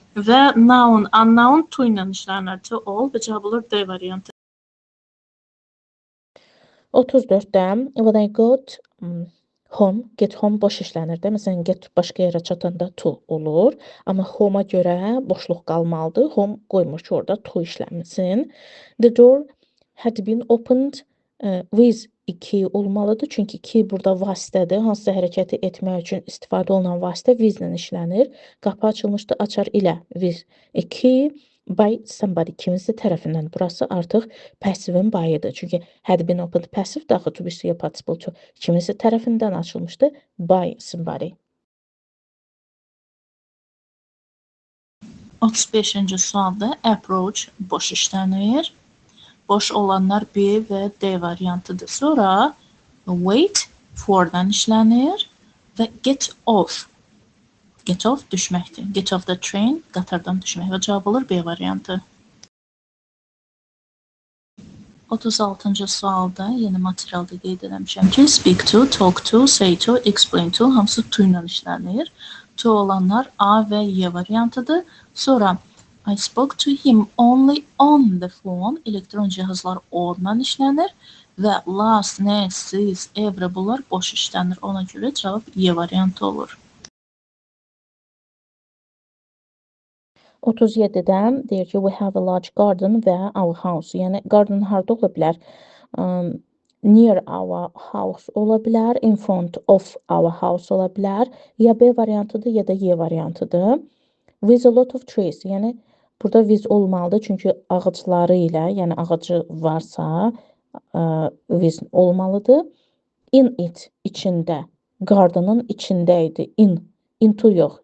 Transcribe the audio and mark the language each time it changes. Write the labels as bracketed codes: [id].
[az] Və noun, unknown to ilə işlənir, to all və cavab olur D variantı. [en] 34-də when I got home, get home [az] boş işlənir də. Məsələn, get başqa yerə çatanda to olur. Amma home-a görə boşluq qalmalıdır. Home qoymur ki, orada to işlənsin. [en] The door had been opened with 2 olmalıdır. [az] Çünki 2 burada vasitədir. Hansısa hərəkəti etmək üçün istifadə olunan vasitə with ilə işlənir. Qapı açılmışdı, açar ilə with 2. [en] By somebody, [az] kiminsə tərəfindən. Burası artıq passivin bayıdır. [en] Çünki had been opened passive daxil to be participle to. [az] Kiminsə tərəfindən açılmışdı. [en] By somebody. [az] 35-ci sualda approach boş işlənir. Boş olanlar B və D variantıdır. Sonra wait for-dan işlənir və get off. Get off düşməkdir. [en] Get off the train, [az] qatardan düşmək və cavab olur B variantı. 36-cı sualda yeni materialda qeyd etmişəm ki, speak to, talk to, say to, explain to hamısı to ilə işlənir. To olanlar A və Y variantıdır. [en] Sonra I spoke to him only on the phone. [az] Elektron cihazlar ondan işlənir. Və last, next, this, every bunlar boş işlənir. Ona görə cavab Y variantı olur. 37-dən deyir ki, [en] we have a large garden və our house. [az] Yəni, garden harda ola bilər? [en] Near our house [az] ola bilər, [en] in front of our house [az] ola bilər. Ya B variantıdır, ya da Y variantıdır. [en] With a lot of trees. [az] Yəni, burada with olmalıdır, çünki ağacları ilə, yəni ağacı varsa, with olmalıdır. In it, içində. Gardenın içində idi. Into yox.